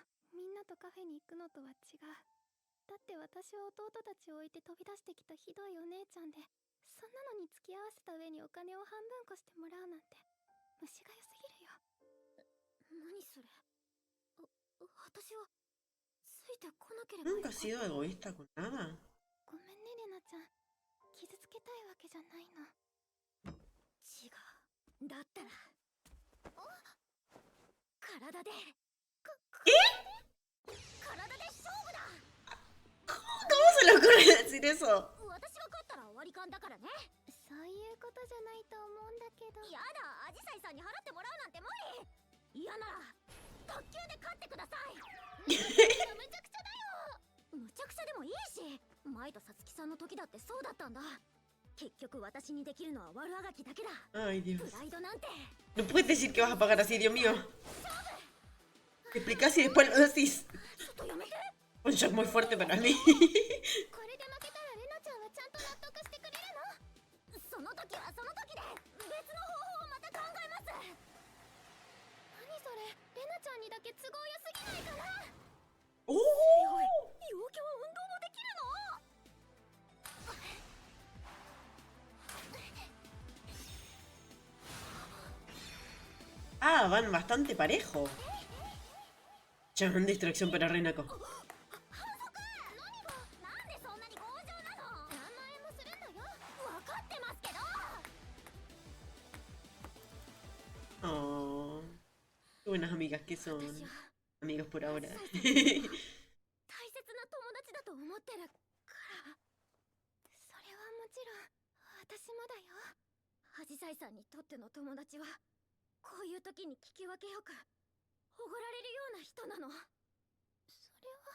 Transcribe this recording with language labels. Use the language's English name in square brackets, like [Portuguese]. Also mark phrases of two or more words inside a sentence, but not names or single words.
[Japanese] みんなとカフェに行くのとは違う。だって私は弟たちを置いて飛び出してきたひどいお姉ちゃんで、そんなのに付き合わせた上にお金を半分こしてもらうなんて虫が良すぎるよ。何それ。私はついてこなければよ [Spanish] Nunca [Japanese] か [Spanish] has [Japanese] った。 [Spanish] sido egoísta con nada. [Japanese] ごめんねレナちゃん。傷つけたいわけじゃないの。違う。だったら体で体で勝負だ。 [Spanish] ¿Cómo se le ocurre decir eso? [Japanese] 私が勝ったら割り勘だからね。そういうことじゃないと思うんだけど。やだ、アジサイさんに払ってもらうなんて無理。嫌なら卓球で勝ってください。むちゃくちゃだよ。むちゃくちゃでもいいし、前とさつきさんの時だってそうだったんだ。結局私にできるのは悪あがきだけだ。 [Spanish] Ay, Dios. [Japanese] プライドなんて [Spanish] No puedes decir que vas a pagar así, Dios mío. Te explicas y después lo decís. [Japanese] ちょっとやめて。 [Spanish] Un shock muy fuerte para mí. [Japanese] これで負けたらレナちゃんはちゃんと納得してくれるの？その時はその時で別の方法をまた考えます。何それ。レナちゃんにだけ都合良すぎないかな。 ¡Oh! 強い。陽キャは運動もできるの？ [Spanish] Ah, van bastante parejo. Chamán de distracción para Renako. [Japanese] なんでそんなに強情なの？何万円もするんだよ。分かってますけど。 [Spanish] Oh, qué buenas amigas que son. [Japanese] 私は [Spanish] Amigos por ahora. [Japanese] 大切な友達だと思ってるから。それはもちろん私もだよ。アジサイさんにとっての友達はこういう時に聞き分けよくおごられるような人なの。それは